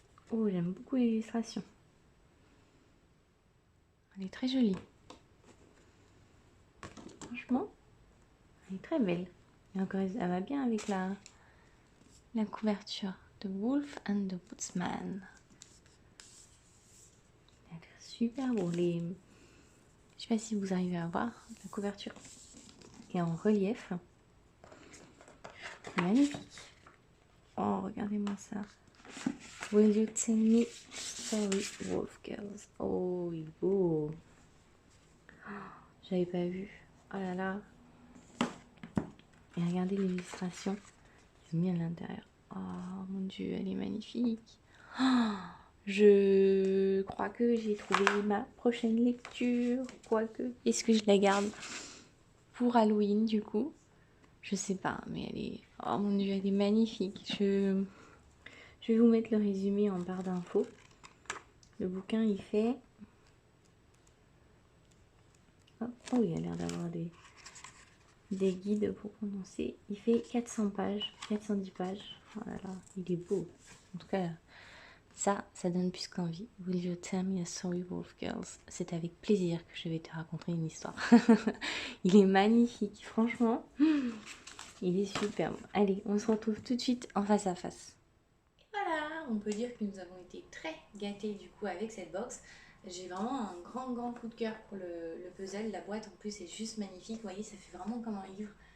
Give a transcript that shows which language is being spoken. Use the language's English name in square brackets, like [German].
[French] Oh, j'aime beaucoup l'illustration. Elle est très jolie. Franchement, elle est très belle. Et encore, elle va bien avec la couverture. [English] The Wolf and the Woodsman. [French] Elle a l'air super beau. Je sais pas si vous arrivez à voir la couverture. Et en relief. Magnifique. Oh, regardez-moi ça. [English] Will you tell me story, Wolf Girls? [French] Oh, il est beau. Oh, j'avais pas vu. Oh là là. Et regardez l'illustration. Ils ont mis à l'intérieur. Oh mon dieu, elle est magnifique. Oh, je crois que j'ai trouvé ma prochaine lecture. Quoique, est-ce que je la garde pour Halloween du coup? Je sais pas, mais elle est... Oh mon dieu, elle est magnifique. Je vais vous mettre le résumé en barre d'infos. Le bouquin, il fait... Oh, il a l'air d'avoir des guides pour prononcer. Il fait 400 pages, 410 pages. Oh là là, il est beau. En tout cas, ça donne plus qu'envie. [English] Will you tell me a story, Wolf Girls? [French] C'est avec plaisir que je vais te raconter une histoire. Il est magnifique, franchement. Il est superbe. Allez, on se retrouve tout de suite en face à face. Voilà, on peut dire que nous avons été très gâtés du coup avec cette box. J'ai vraiment un grand coup de cœur pour le puzzle. La boîte en plus est juste magnifique. Vous voyez, ça fait vraiment comme un livre.